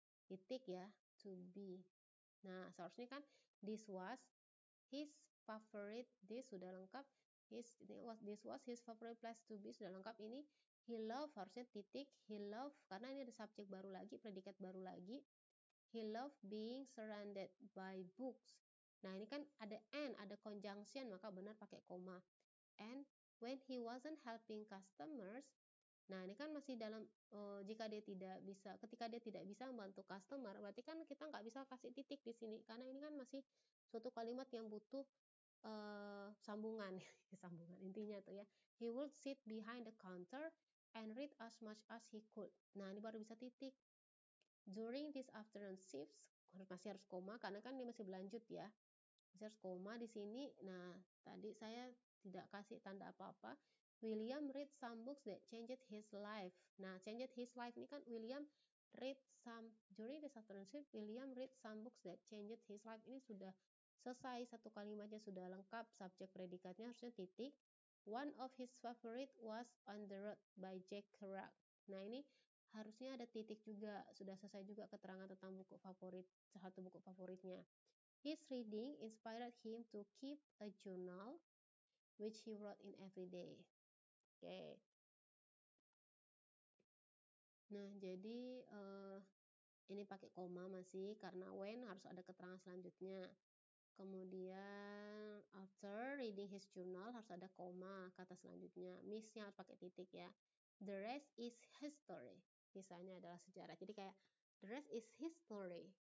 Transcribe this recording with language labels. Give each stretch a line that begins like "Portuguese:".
Indonesian: Titik ya,
English: to be.
Indonesian: Nah, seharusnya kan
English: this was his favorite, this
Indonesian: sudah lengkap.
English: This was his favorite place to be,
Indonesian: sudah lengkap. Ini
English: he love,
Indonesian: harusnya titik, he love, karena ini ada subjek baru lagi, predikat baru lagi.
English: He loved being surrounded by books.
Indonesian: Nah, ini kan ada and, ada conjunction, maka benar pakai koma.
English: And when he wasn't helping customers,
Indonesian: nah ini kan masih dalam ketika dia tidak bisa membantu customer, berarti kan kita nggak bisa kasih titik di sini karena ini kan masih suatu kalimat yang butuh sambungan. Sambungan intinya tuh ya.
English: He would sit behind the counter and read as much as he could.
Indonesian: Nah ini baru bisa titik.
English: During this afternoon shifts,
Indonesian: masih harus koma karena kan dia masih berlanjut ya. Masih harus koma di sini. Nah tadi saya tidak kasih tanda apa-apa.
English: William read some books that changed his life.
Indonesian: Nah,
English: changed his life
Indonesian: ini kan
English: William read some, during this afternoon shift, William read some books that changed his life.
Indonesian: Ini sudah selesai, satu kalimatnya sudah lengkap, subjek predikatnya harusnya titik.
English: One of his favorite was On the Road by Jack Kerouac.
Indonesian: Nah, ini harusnya ada titik juga, sudah selesai juga keterangan tentang buku favorit, satu buku favoritnya.
English: His reading inspired him to keep a journal which he wrote in every day. Oke.
Indonesian: Nah, jadi ini pakai koma masih karena when harus ada keterangan selanjutnya. Kemudian after reading his journal harus ada koma kata selanjutnya. Miss-nya harus pakai titik ya.
English: The rest is history.
Indonesian: Sisanya adalah sejarah. Jadi kayak
English: the rest is history.